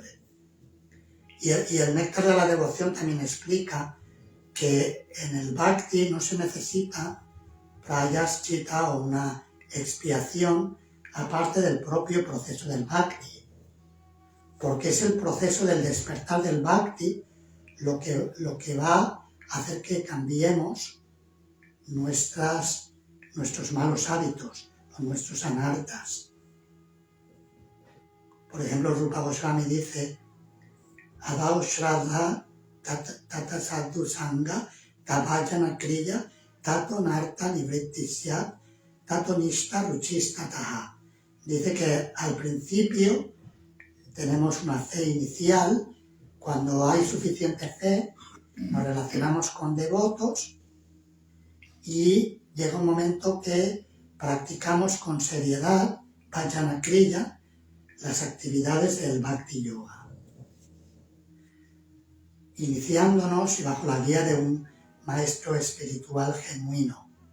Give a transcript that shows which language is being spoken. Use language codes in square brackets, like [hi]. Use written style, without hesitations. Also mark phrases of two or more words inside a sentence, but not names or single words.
[es] Y el Néctar de la Devoción también explica que en el Bhakti no se necesita prayaschita o una expiación aparte del propio proceso del bhakti, porque es el proceso del despertar del bhakti lo que va a hacer que cambiemos nuestros malos hábitos o nuestros anartas. Por ejemplo, Rupa Goswami dice: [sa] Adao Shraddha Tata Sadhu Sangha Tabhajana Kriya Tato Narta Nivrittisya Tato Nishta Ruchistataha. [es] Dice que al principio tenemos una fe inicial. Cuando hay suficiente fe, nos relacionamos con devotos y llega un momento que practicamos con seriedad, [sa] Bhajana Kriya, [es] las actividades del Bhakti Yoga, iniciándonos y bajo la guía de un maestro espiritual genuino.